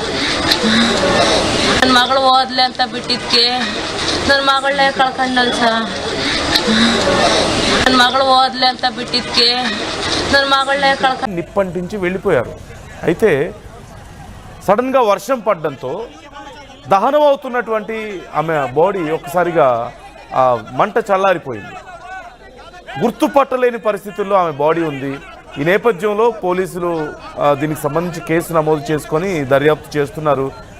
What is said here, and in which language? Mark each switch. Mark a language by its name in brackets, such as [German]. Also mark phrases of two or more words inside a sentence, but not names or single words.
[Kannada] ನನ್ನ ಮಗಳು ಓದ್ಲಿ ಅಂತ ಬಿಟ್ಟಿದ್ಕೆ ನನ್ನ ಮಗಳನ್ನೇ ಕಳ್ಕೊಂಡಲ್ ಸರ್. ನನ್ನ ಮಗಳು ಓದ್ಲಿ ಅಂತ ಬಿಟ್ಟಿದ್ಕೆ ನನ್ನ మగళ్ళే [Telugu] నిప్పంటించి వెళ్ళిపోయారు. అయితే సడన్గా వర్షం పడడంతో దహనం అవుతున్నటువంటి ఆమె బాడీ ఒక్కసారిగా మంట చల్లారిపోయింది. గుర్తుపట్టలేని పరిస్థితుల్లో ఆమె బాడీ ఉంది. ఈ నేపథ్యంలో పోలీసులు దీనికి సంబంధించి కేసు నమోదు చేసుకొని దర్యాప్తు చేస్తున్నారు.